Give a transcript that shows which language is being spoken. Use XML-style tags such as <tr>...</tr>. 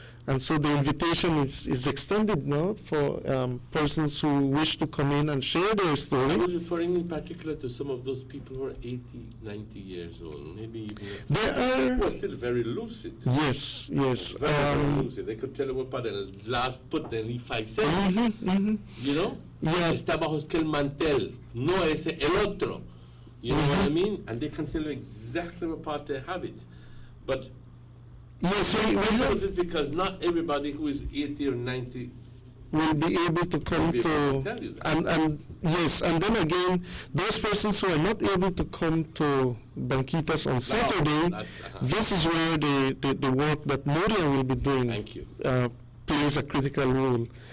<en>And so the invitation is extended now for persons who wish to come in and share their story. I was referring in particular to some of those people who are 80, 90 years old, maybe even who are still very lucid. Yes, yes. Very lucid. They could tell you what part of the last put they leave 5 seconds. You know? Yeah.</en> <es>Está bajo el mantel, no es el otro.</es> <en>You know what I mean? And they can tell you exactly what part they have it. But yes, we have this because not everybody who is 80 or 90 will be able to come to tell you that. And yes, and then again, those persons who are not able to come to Banquitas on Saturday, this is where the work that Nuria will be doing plays a critical role.</en>